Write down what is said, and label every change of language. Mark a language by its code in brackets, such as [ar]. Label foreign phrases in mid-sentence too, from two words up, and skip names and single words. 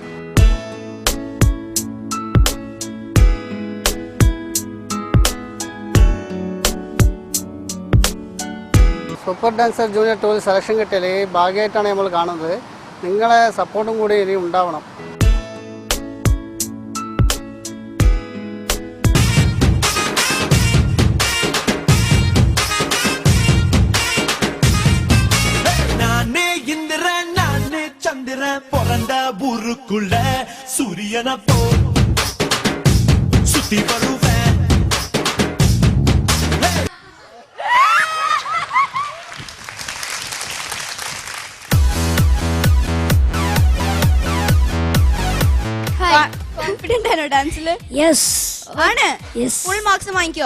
[ml] സൂപ്പർ ഡാൻസർ ജൂനിയർ 2 സെലക്ഷൻ കിട്ടിയാൽ ഈ ഭാഗ്യമായിട്ടാണ് നമ്മൾ കാണുന്നത്. നിങ്ങളെ സപ്പോർട്ടും കൂടി ഇനി ഉണ്ടാവണം. [ta] பொறந்த ஊருக்குள்ள சூரியன போ சுத்தி வருவேன். [ml] കോൺഫിഡന്റ് ആണോ ഡാൻസില്? യെസ് ആണ്. യെസ് [en] full marks [ml] വാങ്ങിക്കോ?